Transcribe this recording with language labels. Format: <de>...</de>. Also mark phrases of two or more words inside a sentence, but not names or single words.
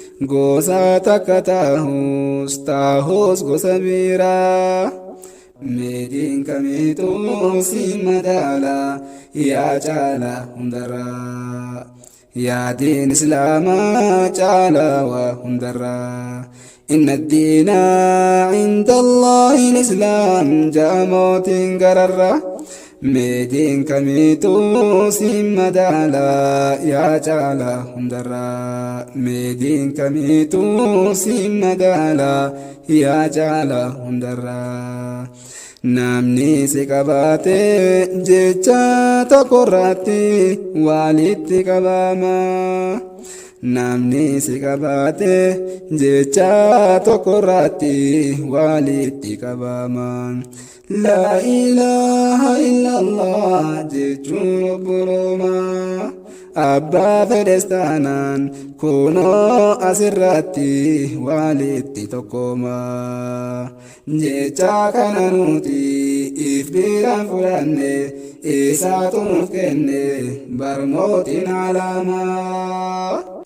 <om>Gosa takka taahus taahus gosa biraa. Mee diin kamiituu si madaalaa yaa caalaa hundarraa. Yaa diin Islaamaa caalaa waa hundarraa.</om> <ar>إن الدين عند الله الإسلام</ar> <om>jaamotiin gararraa. Mee diin kamiituu si madaalaa yaa caalaa hundarraa. Mee diin kamiituu si madaalaa yaa caalaa hundarraa. Namni si qabaate jecha tokko irratti walitti qabama. Namni si qabaate jecha tokko irratti walitti qabama.</om> <ar>لا إله إلا الله</ar> <om>jechuun obbolooma. Abbaa fedhes taanaan kunoo asirratti walitti tokkooma. Jecha kana nuti if biraan fudhanne eessaatu nuuf kenne barmootiin alaamaa.</om>